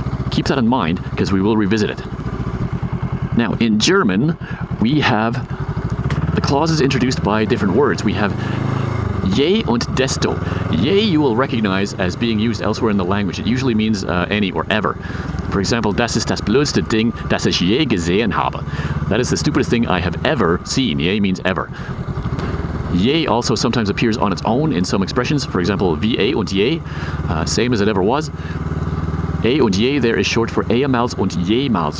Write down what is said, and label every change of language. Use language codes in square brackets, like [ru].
[en] Keep that in mind, because we will revisit it. Now, in German, we have the clauses introduced by different words. We have je und desto. Je you will recognize as being used elsewhere in the language. It usually means any or ever. For example, [de] das ist das blödste Ding, das ich je gesehen habe. [en] That is the stupidest thing I have ever seen. Je means ever. Je also sometimes appears on its own in some expressions. For example, [de] wie eh und je, [en] same as it ever was. Eh und je there is short for ehemals und jemals.